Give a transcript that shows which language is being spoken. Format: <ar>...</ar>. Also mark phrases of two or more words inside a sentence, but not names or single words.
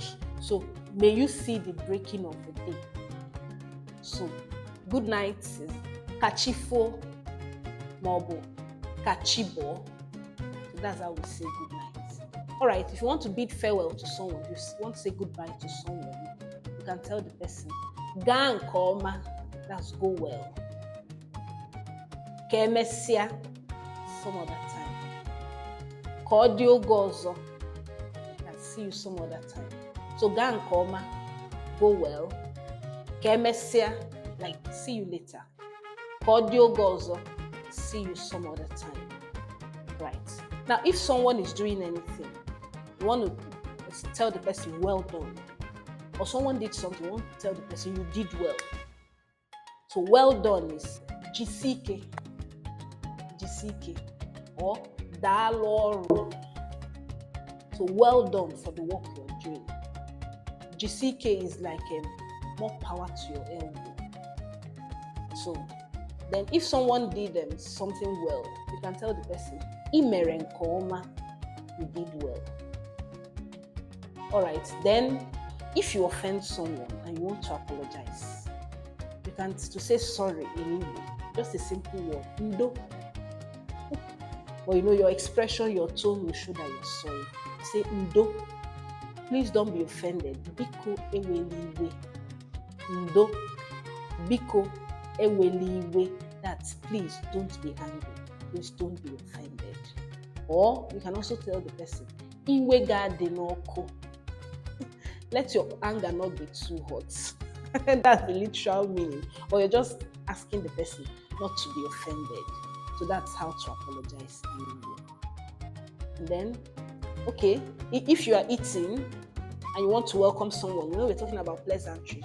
<en>So may you see the breaking of the day. So good night is kachifo, mobo, kachibo. So that's how we say good night. All right, if you want to bid farewell to someone, if you want to say goodbye to someone, you can tell the person,</en> <ig>ga nke ọma,</ig> <en>that's go well.</en> <ig>Ka emesịa,</ig> <en>some other time.</en> <ig>Ka ọ dị oge ọzọ,</ig> <en>I can see you some other time.</en> <ig>So ga nke ọma,</ig> <en>go well.</en> <ig>Ka emesịa,</ig> <en>like see you later.</en> <ig>Ka ọ dị oge ọzọ,</ig> <en>see you some other time. Right. Now, if someone is doing anything, you want to tell the person, well done. Or someone did something, you want to tell the person, you did well. So well done is jisike, or daloru. So well done for the work you're doing. Jisike is like more power to your elbow. So then if someone did something well, you can tell the person,</en> <ig>imere nke ọma,</ig> <en>you did well. All right, then if you offend someone and you want to apologize, you can say sorry in Igbo, just a simple word, ndo. Or your expression, your tone will show that you're sorry. Say ndo. Please don't be offended.</en> <ig>Biko eweliwe. Ndo. Biko eweliwe.</ig> <en>That's please don't be angry. Please don't be offended. Or you can also tell the person,</en> <ig>iwe ga dị n'ọkụ.</ig> <en>Let your anger not be too hot. That's the literal meaning. Or you're just asking the person not to be offended. So that's how to apologize. And then, okay, if you are eating and you want to welcome someone, we're talking about pleasantries.</en>